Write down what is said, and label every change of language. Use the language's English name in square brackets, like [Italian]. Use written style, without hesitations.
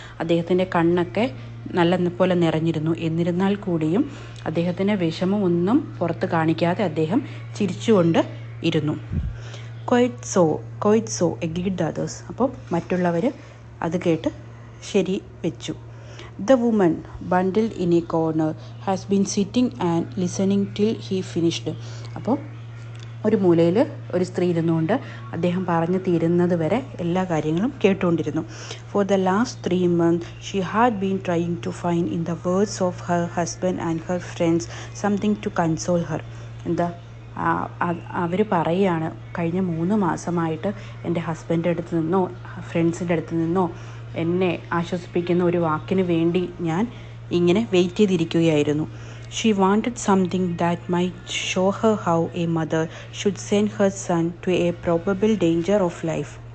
[Malayalam] അദ്ദേഹത്തിൻ്റെ കണ്ണൊക്കെ നല്ലപോലെ നിറഞ്ഞിരുന്നു. എന്നിരുന്നാൽ കൂടിയും അദ്ദേഹത്തിൻ്റെ വിഷമമൊന്നും പുറത്ത് കാണിക്കാതെ അദ്ദേഹം ചിരിച്ചുകൊണ്ട് ഇരുന്നു. [English] Quite so agreed the others. [Malayalam] അപ്പോൾ മറ്റുള്ളവർ അത് കേട്ട് ശരി വെച്ചു. [English] The woman, bundled in a corner, has been sitting and listening till he finished. [Malayalam] അപ്പോൾ ഒരു മൂലയിൽ ഒരു സ്ത്രീ ഇരുന്നുകൊണ്ട് അദ്ദേഹം പറഞ്ഞു തീരുന്നത് വരെ എല്ലാ കാര്യങ്ങളും കേട്ടുകൊണ്ടിരുന്നു. [English] For the last 3 months, she had been trying to find in the words of her husband and her friends something to console her. [Malayalam] എന്താ, അവർ പറയുകയാണ്, കഴിഞ്ഞ 3 മാസമായിട്ട് എൻ്റെ ഹസ്ബൻഡിൻ്റെ അടുത്ത് നിന്നോ ഫ്രണ്ട്സിൻ്റെ അടുത്ത് നിന്നോ എന്നെ ആശ്വസിപ്പിക്കുന്ന ഒരു വാക്കിന് വേണ്ടി ഞാൻ ഇങ്ങനെ wait ചെയ്തിരിക്കുകയായിരുന്നു. [English] She wanted something that might show her how a mother should send her son to a probable danger of life.